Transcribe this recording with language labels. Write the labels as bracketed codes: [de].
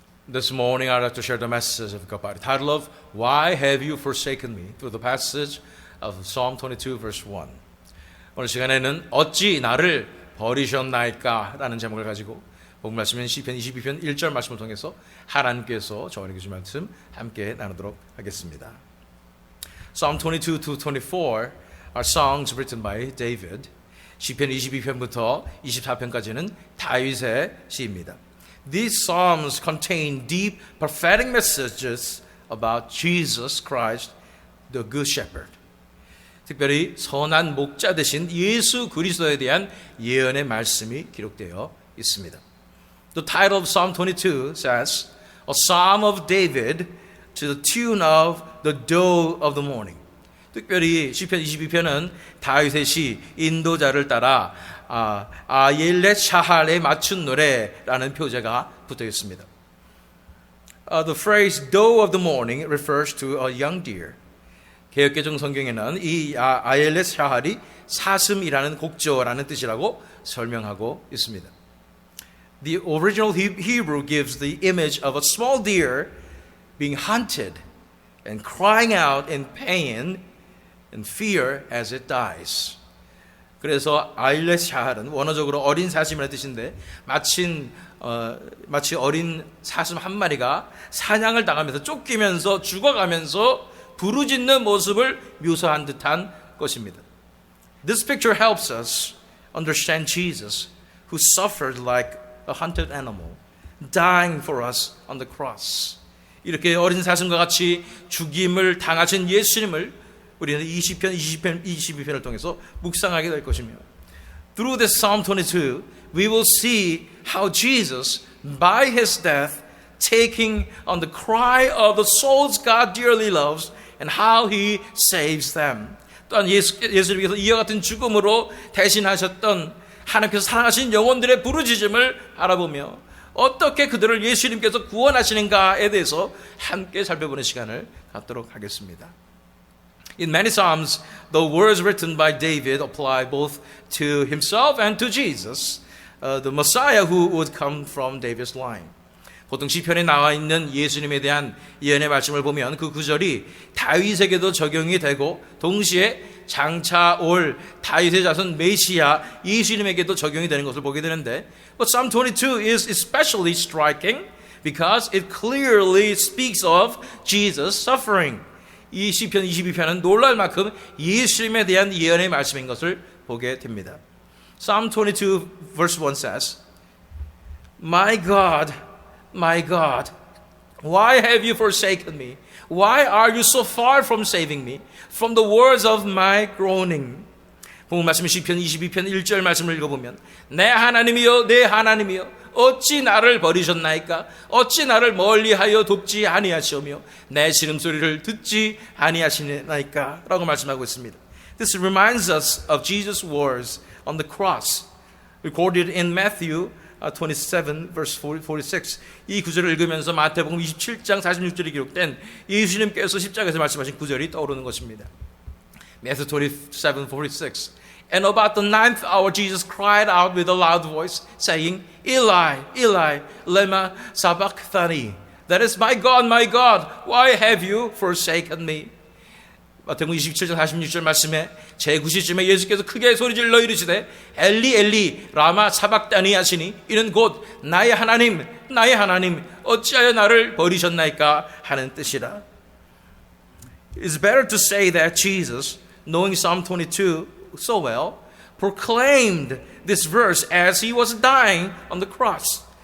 [en] This morning I'd like to share the message of God by the title of Why Have You Forsaken Me? through the passage of Psalm 22 verse 1. [ko] 오늘 시간에는 어찌 나를 버리셨나이까? 라는 제목을 가지고 본 말씀은 시편 22편 1절 말씀을 통해서 하나님께서 저에게 주신 말씀 함께 나누도록 하겠습니다. [en] Psalm 22 to 24 are songs written by David. [ko] 시편 22편부터 24편까지는 다윗의 시입니다. [en] These psalms contain deep prophetic messages about Jesus Christ, the Good Shepherd. [ko] 특별히 선한 목자 되신 예수 그리스도에 대한 예언의 말씀이 기록되어 있습니다. [en] The title of Psalm 22 says, A Psalm of David to the tune of the Dew of the Morning. [ko] 특별히 시편 22편은 다윗의 시 인도자를 따라 아옐렛 샤할에 맞춘 노래라는 표제가 붙어 있습니다. [en] The phrase Dew of the Morning refers to a young deer. [ko] 개역개정 성경에는 이 아옐렛 샤할이 사슴이라는 곡조라는 뜻이라고 설명하고 있습니다. [en] The original Hebrew gives the image of a small deer being hunted and crying out in pain and fear as it dies. [ko] 그래서 아일렛 샤할은 원어적으로 어린 사슴이라는 뜻인데 마치 어린 사슴 한 마리가 사냥을 당하면서 쫓기면서 죽어가면서 부르짖는 모습을 묘사한 듯한 것입니다. [en] This picture helps us understand Jesus, who suffered like a hunted animal, dying for us on the cross. [ko] 이렇게 어린 사슴과 같이 죽임을 당하신 예수님을 우리는 20편, 22편을 통해서 묵상하게 될 것이며 [en] Through this Psalm 22, we will see how Jesus, by His death, taking on the cry of the souls God dearly loves and how He saves them. [ko] 또한 예수님께서 이와 같은 죽음으로 대신하셨던 하나님께서 사랑하신 영혼들의 부르짖음을 알아보며 어떻게 그들을 예수님께서 구원하시는가에 대해서 함께 살펴보는 시간을 갖도록 하겠습니다. [en] In many psalms, the words written by David apply both to himself and to Jesus, the Messiah who would come from David's line. [ko] 보통 시편에 나와 있는 예수님에 대한 예언의 말씀을 보면 그 구절이 다윗에게도 적용이 되고 동시에 장차 올 다윗의 자손 메시아 예수님에게도 적용이 되는 것을 보게 되는데 [en] But Psalm 22 is especially striking because it clearly speaks of Jesus' suffering. [ko] 이 시편 22편은 놀랄 만큼 예수님에 대한 예언의 말씀인 것을 보게 됩니다. [en] Psalm 22 verse 1 says, My God, why have you forsaken me? Why are you so far from saving me from the words of my groaning? [ko] 본문 말씀 시편 22편 1절 말씀을 읽어보면 내 하나님이여 내 하나님이여 어찌 나를 버리셨나이까? 어찌 나를 멀리하여 돕지 아니하시오며 내 신음소리를 듣지 아니하시나이까? 라고 말씀하고 있습니다. [en] This reminds us of Jesus' words on the cross, recorded in Matthew 27 verse 46. [ko] 이 구절을 읽으면서 마태복음 27장 46절에 기록된 예수님께서 십자가에서 말씀하신 구절이 떠오르는 것입니다. [en] Matthew 27, 46. And about the 9th hour, Jesus cried out with a loud voice, saying, Eli, Eli, lema sabachthani. That is, my God, why have you forsaken me? [ko] 마태복음 27장 46절 말씀에 제9시쯤에 예수께서 크게 소리질러 이르시되 엘리 엘리 라마 사박다니 하시니 이는 곧 나의 하나님 어찌하여 나를 버리셨나이까 하는 뜻이라. [en] It's better to say that Jesus, knowing Psalm 22 so well, proclaimed this verse as he was dying on the cross.